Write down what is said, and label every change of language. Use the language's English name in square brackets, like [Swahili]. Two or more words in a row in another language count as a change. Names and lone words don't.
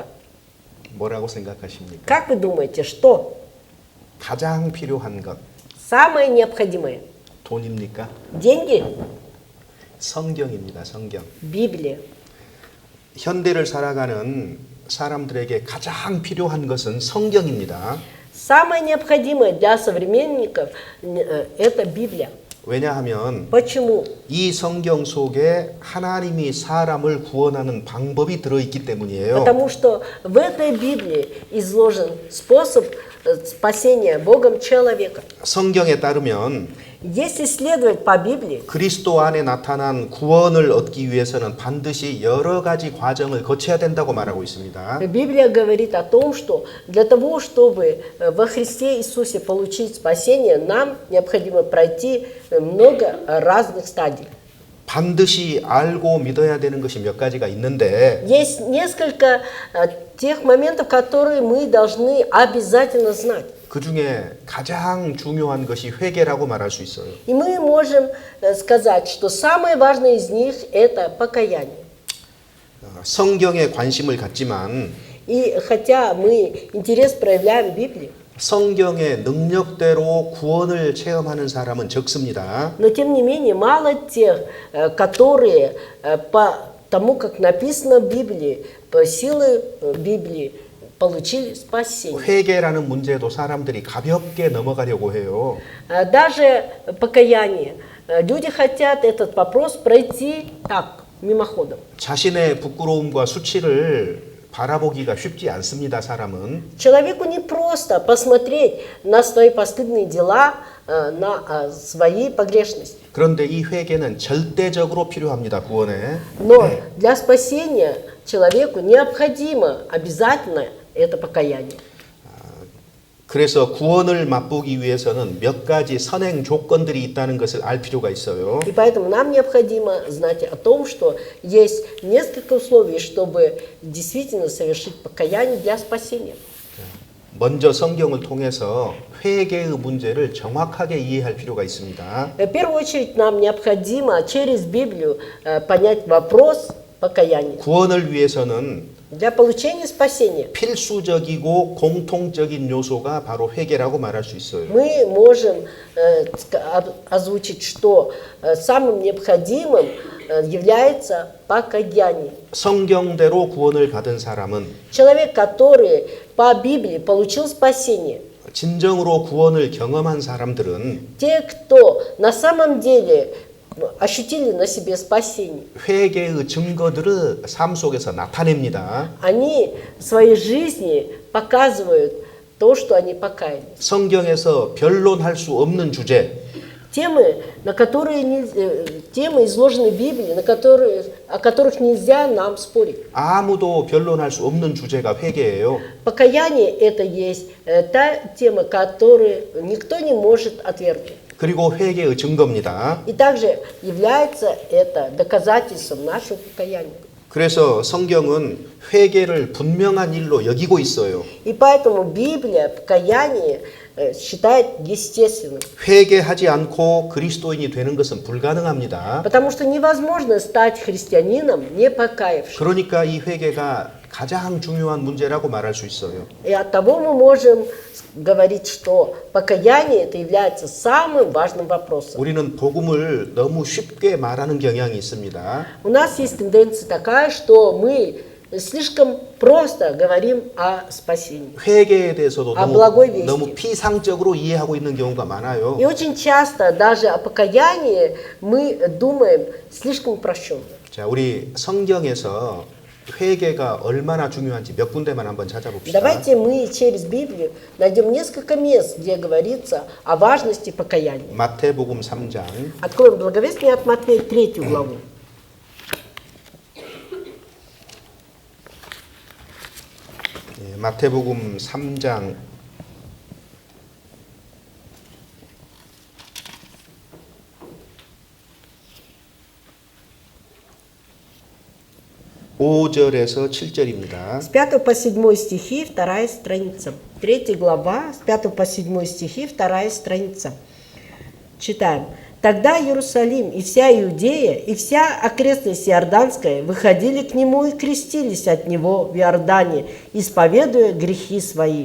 [Korean] 뭐라고 생각하십니까? [Russian] Как вы думаете, что [Korean] 가장 필요한 것 [Russian] самое необходимое? [Korean] 돈입니까? [Russian] Деньги? [Korean] 성경입니다. 성경. [Russian] Библия. [Korean] 현대를 살아가는 사람들에게 가장 필요한 것은 성경입니다. [Russian] Самое необходимое для современников – это Библия. [Korean] 왜냐하면 [Russian] Почему? [Korean] 이 성경 속에 하나님이 사람을 구원하는 방법이 들어있기 때문이에요. [Russian] Потому что в этой Библии изложен способ спасения Богом человека. [Korean] 성경에 따르면 [Russian] Если следовать по Библии, [Korean] 그리스도 안에 나타난 구원을 얻기 위해서는 반드시 여러 가지 과정을 거쳐야 된다고 말하고 있습니다. [Russian] Библия говорит о том, что для того, чтобы во Христе Иисусе получить спасение, нам необходимо пройти много разных стадий. [Korean] 반드시 알고 믿어야 되는 것이 몇 가지가 있는데 [Russian] Есть несколько тех моментов, которые мы должны обязательно знать. [Korean] 그 중에 가장 중요한 것이 회개라고 말할 수 있어요. [Russian] И мы можем сказать, что самое важное из них – это покаяние. [Korean] 성경에 관심을 갖지만 [Russian] И хотя мы интерес проявляем в Библии, [Korean] 성경의 능력대로 구원을 체험하는 사람은 적습니다. [Russian] но тем не менее мало тех, которые по тому, как написано в Библии, по силе Библии, получили спасение. [Korean] 회개라는 문제도 사람들이 가볍게 넘어가려고 해요. [Russian] Даже покаяние. Люди хотят этот вопрос пройти так, мимоходом. [Korean] 자신의 부끄러움과 수치를 바라보기가 쉽지 않습니다, 사람은. [Russian] Человеку не просто посмотреть на свои постыдные дела, на свои погрешности. [Korean] 그런데 이 회개는 절대적으로 필요합니다, 구원에. [Russian] Но для спасения человеку необходимо обязательно это покаяние. [Korean] 그래서 구원을 맛보기 위해서는 몇 가지 선행 조건들이 있다는 것을 알 필요가 있어요. [Russian] И поэтому нам необходимо знать о том, что есть несколько условий, чтобы действительно совершить покаяние для спасения. [Korean] 먼저 성경을 통해서 회개의 문제를 정확하게 이해할 필요가 있습니다. [Russian] В первую очередь нам необходимо через Библию понять вопрос покаяния. [Korean] 구원을 위해서는 [Russian] Для получения спасения [Korean] 필수적이고 공통적인 요소가 바로 회개라고 말할 수 있어요. [Russian] мы можем озвучить, что самым необходимым является покаяние. [Korean] 성경대로 구원을 받은 사람은 [Russian] Человек, который по Библии получил спасение, [Korean] 진정으로 구원을 경험한 사람들은 [Russian] те, кто на самом деле ощутили на себе спасение, [Korean] 회개의 증거들을 삶 속에서 나타냅니다. [Russian] они в своей жизни показывают то, что они покаялись. [Korean] 성경에서 변론할 수 없는 주제, [Russian] Темы, темы изложены в Библии, о которых нельзя нам спорить. [Korean] 아무도 변론할 수 없는 주제가 회개예요. [Russian] Покаяние – это есть та тема, которую никто не может отвергнуть. [Korean] 그리고 회개의 증거입니다. [Russian] И также является это доказательством нашего покаяния. [Korean] 그래서 성경은 회개를 분명한 일로 여기고 있어요. [Russian] И поэтому Библия покаяние считает естественным. [Korean] 회개하지 않고 그리스도인이 되는 것은 불가능합니다. [Russian] Потому что невозможно стать христианином, не покаявшись. [Korean] 그러니까 이 회개가 가장 중요한 문제라고 말할 수 있어요. [Russian] И оттого мы можем говорить, что покаяние это является самым важным вопросом. [Korean] 우리는 복음을 너무 쉽게 말하는 경향이 있습니다. [Russian] У нас есть тенденция такая, что мы слишком просто говорим о спасении. [Korean] 회개에 대해서도 [Russian] благой вести. [Korean] 너무 피상적으로 이해하고 있는 경우가 많아요. [Russian] И очень часто даже о покаянии мы думаем слишком упрощенно. [Korean] 자, 우리 성경에서 회개가 얼마나 중요한지 몇 군데만 한번 찾아봅시다. [Russian] Давайте мы через Библию найдем несколько мест, где говорится о важности покаяния. [Korean] 마태복음 3장 [Russian] Откроем благовестие от Матфея 3 главу. [Korean] 마태복음 3장 5절에서 7절입니다. [Russian] С 5 по 7 стихи, вторая страница. 3 глава, с 5 по 7 стихи, вторая страница. Читаем. «Тогда Иерусалим и вся Иудея, и вся окрестность Иорданская выходили к нему и крестились от него в Иордане, исповедуя грехи свои.